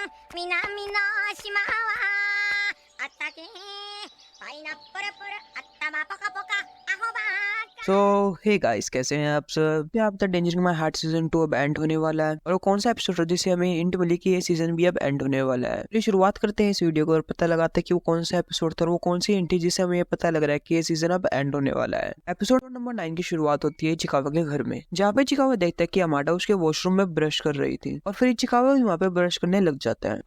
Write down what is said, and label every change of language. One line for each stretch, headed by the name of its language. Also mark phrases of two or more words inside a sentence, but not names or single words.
Japanese: 南の島はあったけパイナップルプル頭ポカポカアホバー
English: so hey guys,
Hindi: कैसे हैं आप सब। आप द डेंजर माय हार्ट सीजन 2 अब एंड होने वाला है और वो कौन सा एपिसोड है जिससे हमें इंट मिली कि ये सीजन भी अब एंड होने वाला है। तो शुरुआत करते हैं इस वीडियो को और पता लगाते हैं कि वो कौन सा एपिसोड था और वो कौन सी इंट थी जिससे हमें ये पता लग रहा है कि ये सीजन अब एंड होने वाला है। एपिसोड नंबर 9 की शुरुआत होती है चिकावा के घर में, जहाँ पे चिकावा देखता है कि अमांडा उसके वॉशरूम में ब्रश कर रही थी और फिर चिकावा वहाँ पे ब्रश करने लग जाता है।